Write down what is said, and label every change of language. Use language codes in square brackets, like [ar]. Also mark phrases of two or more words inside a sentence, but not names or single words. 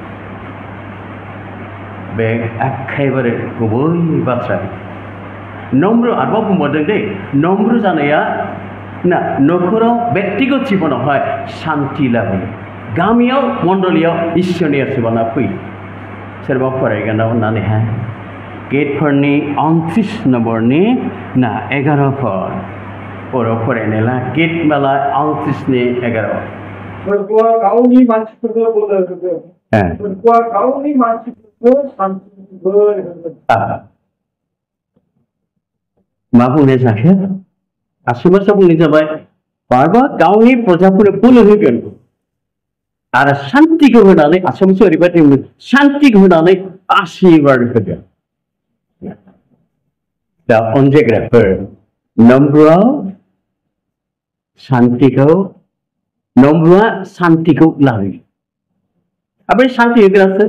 [brx] बे एखेबारे गुबै बाथ्रा नम्र आरोबाव बुंबावदों दे नम्र जानाया ना नखराव व्यक्तिगत जिबनावहाय शान्ति लाबोयो गामियाव मण्डलियाव इसोरनि आशीर्बादा फैयो सोरबा फरायगोन होननानैहाय गेटफोरनि 29 नम्बरनि ना 11 पद बर' फरायनायला गेट माला 29:11 [ms] berkuah kau ni masih boleh juga. Berkuah kau ni masih boleh. [brx] मा बुंनाय जाखो आसुमासा बुंनाय जाबाय बारबा गावनि प्रजाफोरनो बोलो होगोन आरो शान्तिखौ होनानै आसुमासा ओरैबायदि शान्तिखौ होनानै आशीर्बाद होगोन दा अनजायग्राफोर नम्रआव नम्रआ शान्तिखौ लाबोयो ओमफ्राय शान्ति होग्रासो